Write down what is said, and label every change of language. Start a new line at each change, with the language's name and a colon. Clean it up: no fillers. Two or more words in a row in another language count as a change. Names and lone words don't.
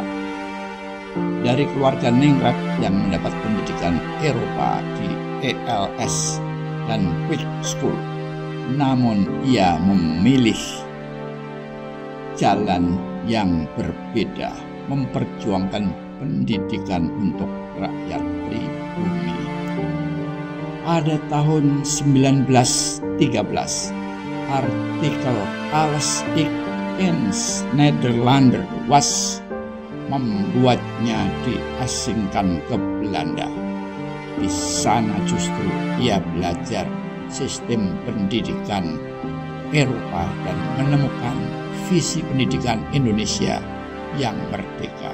Indonesian: Dari keluarga Ningrat yang mendapat pendidikan Eropa di ELS dan Quick School, namun ia memilih jalan yang berbeda, memperjuangkan pendidikan untuk rakyat pribumi. Pada tahun 1913, artikel Alles ik eens Nederlander was membuatnya diasingkan ke Belanda. Di sana justru ia belajar sistem pendidikan Eropa dan menemukan visi pendidikan Indonesia yang merdeka.